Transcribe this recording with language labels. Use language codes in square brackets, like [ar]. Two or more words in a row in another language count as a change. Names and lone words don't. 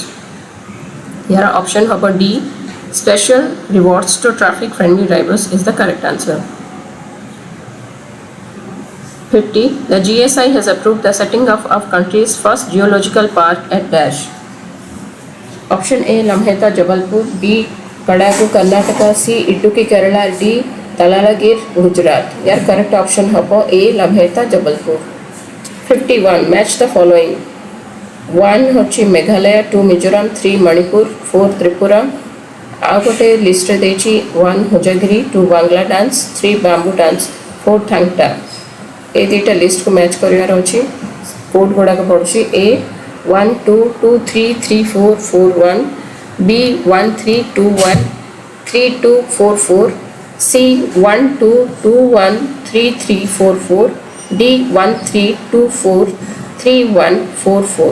[en] Here option hobo D special rewards to traffic friendly drivers is the correct answer. 50. The GSI has approved the setting up of country's first geological park at Dash. Option A Lamheta Jabalpur, B Kadagu Karnataka, C Idukki Kerala, D Talalagir Gujarat. Your correct option hobo A Lamheta Jabalpur. 51. Match the following. 1 hochi Meghalaya, 2 Mizoram, 3 Manipur, 4 Tripura. [or] ଆଉ ଗୋଟେ ଲିଷ୍ଟରେ ଦେଇଛି 1 ହୋଜାଗିରି, 2 ବାଂଲା ଡାନ୍ସ, 3 ବାମ୍ବୁ ଡାନ୍ସ, 4 ଥାଙ୍ଗଟା। ଏ ଦୁଇଟା ଲିଷ୍ଟକୁ ମ୍ୟାଚ୍ କରିବାର ଅଛି। କୋଡ୍ ଗୁଡ଼ାକ ପଡ଼ୁଛି A 1 2 2 3 3 4 4 1, B 1 3 2 1 3 2 4 4, C 1 2 2 1 3 3 4 4, D 1 3 2 4 3 1 4 4.